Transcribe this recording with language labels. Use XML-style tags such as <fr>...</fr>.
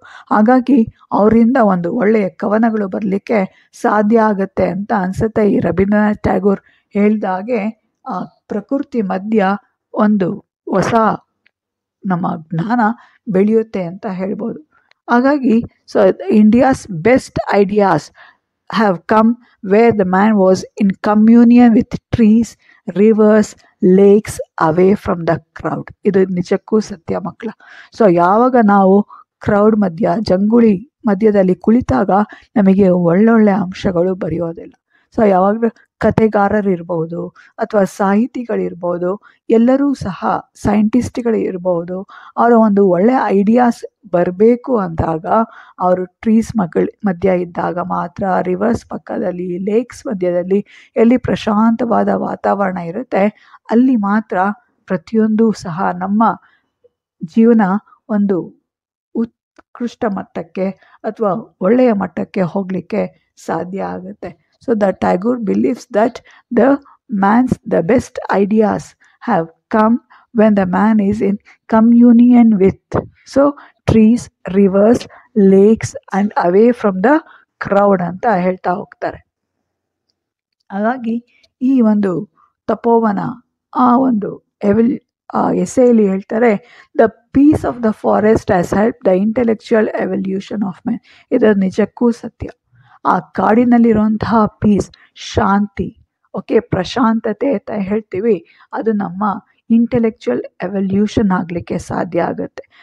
<kn>ಹಾಗಾಗಿ ಅವರಿಂದ ಒಂದು ಒಳ್ಳೆಯ ಕವನಗಳು ಬರಲಿಕ್ಕೆ ಸಾಧ್ಯ ಆಗುತ್ತೆ ಅಂತ ಅನಿಸುತ್ತೆ. ಈ ರವೀಂದ್ರನಾಥ್ ಟ್ಯಾಗೋರ್ ಹೇಳಿದಾಗೆ ಆ ಪ್ರಕೃತಿ ಮಧ್ಯ ಒಂದು ಹೊಸ ನಮ್ಮ ಜ್ಞಾನ ಬೆಳೆಯುತ್ತೆ ಅಂತ ಹೇಳ್ಬೋದು. ಹಾಗಾಗಿ</kn> <en>So India's best ideas have come where the man was in communion with trees, rivers, lakes, away from the crowd.</en> <kn>ಇದು ನಿಜಕ್ಕೂ ಸತ್ಯ ಮಕ್ಕಳ. ಸೊ ಯಾವಾಗ ನಾವು ಕ್ರೌಡ್ ಮಧ್ಯ, ಜಂಗುಳಿ ಮಧ್ಯದಲ್ಲಿ ಕುಳಿತಾಗ ನಮಗೆ ಒಳ್ಳೊಳ್ಳೆ ಅಂಶಗಳು ಬರೆಯೋದಿಲ್ಲ. ಸೊ ಯಾವಾಗಲೂ ಕತೆಗಾರರಿರ್ಬೋದು ಅಥವಾ ಸಾಹಿತಿಗಳಿರ್ಬೋದು, ಎಲ್ಲರೂ ಸಹ ಸೈಂಟಿಸ್ಟ್ಗಳಿರ್ಬೋದು, ಅವರ ಒಂದು ಒಳ್ಳೆಯ ಐಡಿಯಾಸ್ ಬರಬೇಕು ಅಂದಾಗ ಅವರು ಟ್ರೀಸ್ ಮಧ್ಯ ಇದ್ದಾಗ ಮಾತ್ರ, ರಿವರ್ಸ್ ಪಕ್ಕದಲ್ಲಿ, ಲೇಕ್ಸ್ ಮಧ್ಯದಲ್ಲಿ, ಎಲ್ಲಿ ಪ್ರಶಾಂತವಾದ ವಾತಾವರಣ ಇರುತ್ತೆ ಅಲ್ಲಿ ಮಾತ್ರ ಪ್ರತಿಯೊಂದು ಸಹ ನಮ್ಮ ಜೀವನ ಒಂದು ಉತ್ಕೃಷ್ಟ ಮಟ್ಟಕ್ಕೆ ಅಥವಾ ಒಳ್ಳೆಯ ಮಟ್ಟಕ್ಕೆ ಹೋಗಲಿಕ್ಕೆ ಸಾಧ್ಯ ಆಗುತ್ತೆ.</kn> <en>so the Tagore believes that the best ideas have come when the man is in communion with trees, rivers, lakes and away from the crowd</en> <kn>ಅಂತ ಹೇಳ್ತಾ ಹೋಗ್ತಾರೆ. ಹಾಗಾಗಿ ಈ ಒಂದು ತಪೋವನ ಆ ಒಂದು ಎಸೆಯಲ್ಲಿ ಹೇಳ್ತಾರೆ,</kn> <en>The peace of the forest has help the intellectual evolution of man.</en> <kn>ಇದು ನಿಜಕ್ಕೂ ಸತ್ಯ. ಆ ಕಾಡಿನಲ್ಲಿರುವಂತಹ ಪೀಸ್, ಶಾಂತಿ, ಪ್ರಶಾಂತತೆ ಅಂತ ಹೇಳ್ತೀವಿ, ಅದು ನಮ್ಮ ಇಂಟೆಲೆಕ್ಚುಯಲ್ ಎವಲ್ಯೂಷನ್ ಆಗಲಿಕ್ಕೆ ಸಾಧ್ಯ ಆಗುತ್ತೆ.</kn>